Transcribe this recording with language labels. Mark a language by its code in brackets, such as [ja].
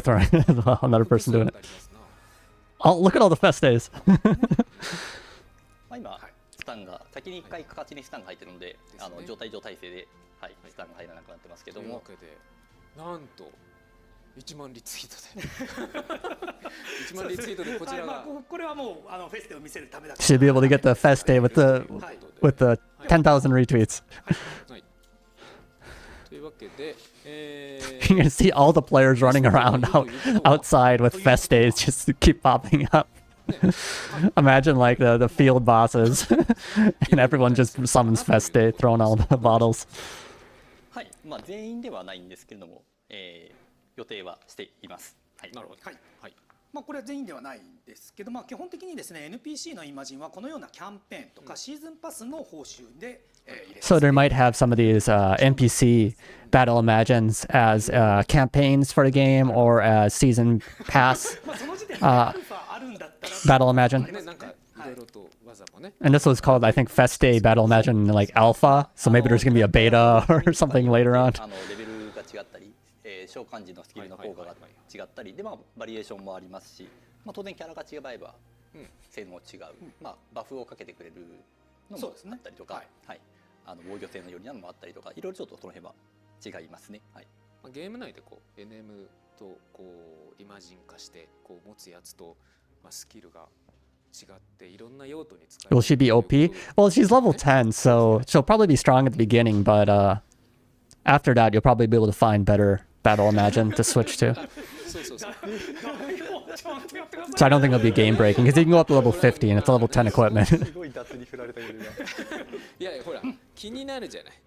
[en] Another, another person doing it. [ja] ありますな [en] Oh, look at all the fest days. [ja] まあ今スタンが先に1回形にスタンが入ってるので、ですね状態体制で、はい、スタンが入らなくなってますけども、というわけでなんと1万リツイートで1万リツイートでこちらがこれはもうフェステを見せるためだけ [en] Should be able to get the fest day with the 10,000 retweets. [ja] はいというわけで、 [en] You're gonna see all the players running around outside with fest days just to keep popping up. Imagine like the field bosses and everyone just summons fest day, throwing all the bottles. [ja] はい、まあ全員ではないんですけれども、予定はしています。はい。なるほど。はいはい。まあこれは全員ではないんですけど、まあ基本的にですね NPC のイマジンはこのようなキャンペーンとかシーズンパスの報酬で入れます。 [en] So there might have some of these NPC battle imagines as campaigns for the game or as season pass [ja] まあその時点でアルファあるんだったら [en] battle imagine. [ja] ね、なんかいろいろと技もね。 [en] And this was called, I think, Fest Day Battle Imagine like Alpha. So maybe there's gonna be a beta or something later on. [ja] レベルが違ったり、召喚時のスキルの効果が違ったりで、まあバリエーションもありますし、まあ当然キャラが違えば性能違う、まあバフをかけてくれるのもあったりとか、はい、防御性のよりなのもあったりとか、いろいろちょっとその辺は違いますね。はい。まあゲーム内でこう NM とこうイマジン化してこう持つやつとまあスキルが違っていろんな用途に使える。 [en] Will she be OP? Well, she's level 10, so she'll probably be strong at the beginning, but after that, you'll probably be able to find better Battle Imagine to switch to. [ja] そうそうそう。 [en] So I don't think it'll be game breaking because you can go up to level 50 and it's a level 10 equipment. [ja] すごい雑に振られたような。いやほら気になるじゃない。